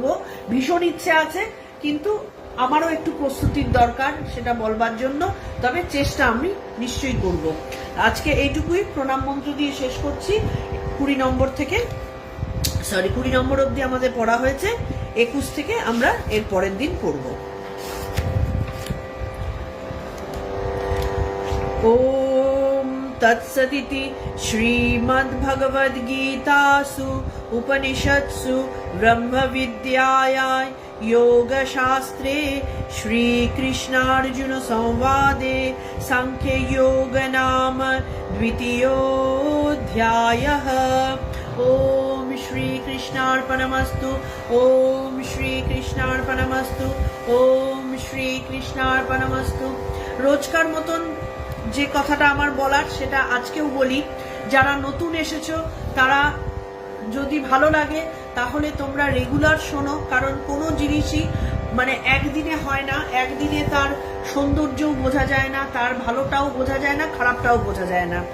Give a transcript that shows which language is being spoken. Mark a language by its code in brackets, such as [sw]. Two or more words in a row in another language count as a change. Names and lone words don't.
[bn] ভীষণ ইচ্ছে আছে, কিন্তু আমারও একটু প্রস্তুতির দরকার সেটা বলবার জন্য। তবে চেষ্টা আমি নিশ্চয়ই করব। আজকে এইটুকুই, প্রণাম মন্ত্র দিয়ে শেষ করছি। 20 নম্বর অবধি আমাদের পড়া হয়েছে, 21 থেকে আমরা এর পরের দিন পড়ব। [sa] ओम तत्सदिति श्रीमद्भगवद्गीतासु उपनिषत्सु ब्रह्मविद्यायां योगशास्त्रे श्रीकृष्णार्जुन संवादे सांख्ययोग नाम द्वितीयोऽध्यायः। ओम श्रीकृष्णार्पणमस्तु। ओम श्रीकृष्णार्पणमस्तु। ओम श्रीकृष्णार्पणमस्तु। [bn] রোজকার মতন যে কথাটা আমার বলার সেটা আজকেও বলি, যারা নতুন এসেছো তারা যদি ভালো লাগে তাহলে তোমরা রেগুলার শোনো, কারণ কোনো জিনিসই মানে একদিনে হয় না, একদিনে তার সৌন্দর্যও বোঝা যায় না, তার ভালোটাও বোঝা যায় না, খারাপটাও বোঝা যায় না।